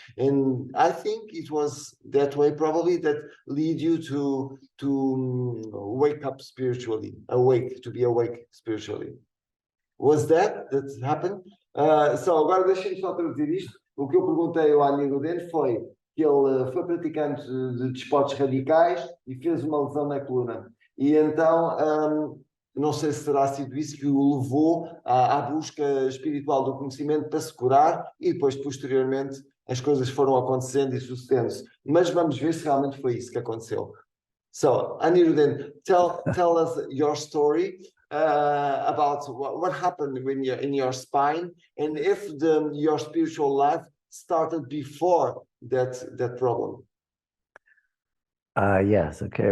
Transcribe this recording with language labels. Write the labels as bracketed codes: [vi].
[en] And I think it was that way probably that lead you to wake up spiritually, to be awake spiritually. Was that happened? [pt] Só agora deixem-me só traduzir isto. O que eu perguntei ao Annirudhan foi que ele foi praticante de desportos radicais e fez uma lesão na coluna. E então, não sei se terá sido isso que o levou à busca espiritual do conhecimento para se curar e depois, posteriormente, as coisas foram acontecendo e sucedendo-se. Mas vamos ver se realmente foi isso que aconteceu. [en] So, Annirudhan, tell us your story about what happened when you're in your spine and if your spiritual life started before that problem. Yes. Okay.